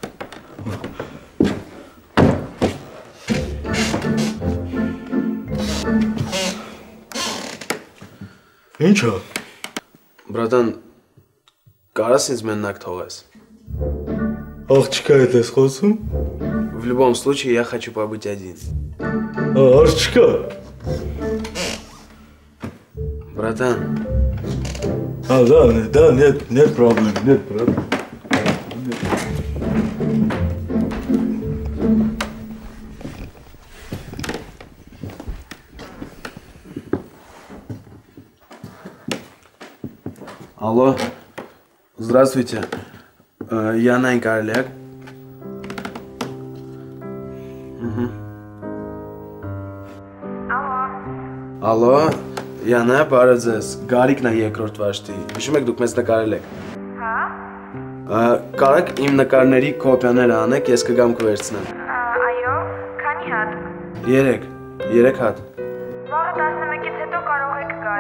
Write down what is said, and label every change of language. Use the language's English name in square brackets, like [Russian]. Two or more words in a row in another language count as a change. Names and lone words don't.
[Armenian] Ինչ է։ Բրատան, կարաս ինձ մենակ թողես։ Աղջկա հետ ես խոսում։ [Russian] В любом случае я хочу побыть один. [Armenian] Աղջկա։ [Russian] Братан. Да, нет проблем, нет проблем. Алло, здравствуйте, я Нанька Олег. Алло, [Armenian] Յանա, բարև ձեզ, Գարիկն է երկրորդ վաշտի, հիշում եք դուք մեզ նկարել եք։ Հա։ Կարաք իմ նկարների կոպիաները անեք, ես կգամ կվերցնեմ։ Այո, քանի հատ։ 3 հատ։ Վաղը 11-ից հետո կարող եք գալ։